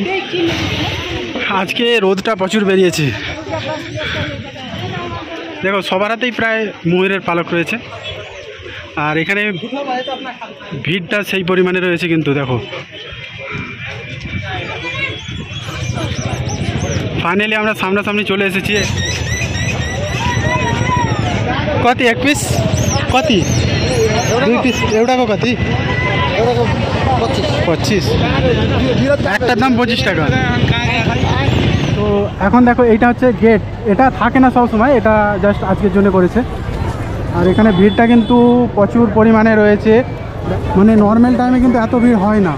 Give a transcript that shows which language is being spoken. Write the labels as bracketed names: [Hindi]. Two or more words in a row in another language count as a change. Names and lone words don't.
[Bangla] আজকে রোদটা প্রচুর বেরিয়েছে, দেখো সবার হাতেই প্রায় ময়ূরের পালক রয়েছে। আর এখানে ভিড়টা সেই পরিমাণে রয়েছে কিন্তু দেখো। ফাইনালি আমরা সামনাসামনি চলে এসেছি। [Nepali] कति एक पिस कति 2 पिस एउटाको कति 25 [Bangla] একটার দাম 25 টাকা। তো এখন দেখো এইটা হচ্ছে গেট, এটা থাকে না সব সময়, এটা জাস্ট আজকের জন্য করেছে। আর এখানে ভিড়টা কিন্তু প্রচুর পরিমাণে রয়েছে, মানে [English] normal time [Bangla] কিন্তু এত ভিড় হয় না।